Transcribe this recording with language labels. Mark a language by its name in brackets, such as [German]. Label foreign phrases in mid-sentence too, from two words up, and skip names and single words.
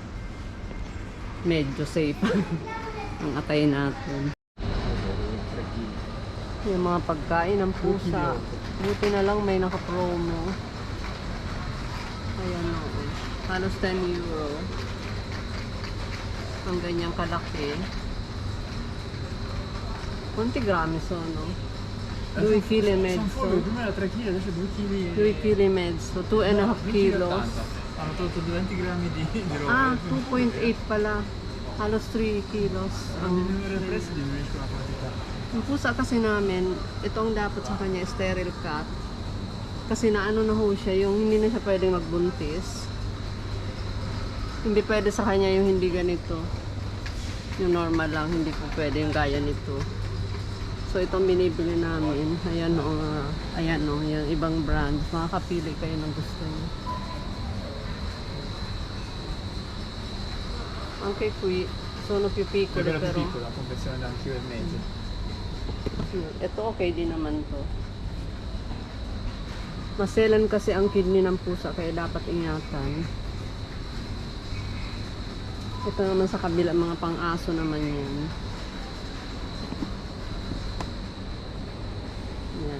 [Filipino] Medyo safe ang atay natin. Yung mga pagkain ng pusa. Buti na lang may naka-promo. Ayan, o. Halos 10 euro. Ang ganyang kalaki. 20 [Italian] grammi sono? 2 kg e mezzo. Prima era 3 kg, adesso 2 kg. 2 kg e mezzo. 2.5 kilos. Hanno tolto 20 grammi di roba. [Filipino] Ah, 2.8 pala. Halos 3 kilos. [Italian] Ang diminuire il prezzo diminuisce la quantità. [Filipino] Yung pusa kasi namin, ito ang dapat sa kanya, [English] sterile cat. [Filipino] Kasi naano na ho siya, yung hindi na siya pwedeng magbuntis. Hindi pwede sa kanya yung hindi ganito. Yung normal lang, hindi po pwede yung gaya nito. So itong binibili namin, ayan o, yung ibang brand. Makakapili kayo ng gusto niyo. [Italian] Anche qui sono più piccole Quella più però. piccola, confezione da 1,5 kg. [Filipino] Ito okay din naman to. Maselan kasi ang kidney ng pusa kaya dapat ingatan. Ito naman sa kabila, mga pang-aso naman yan. Yan.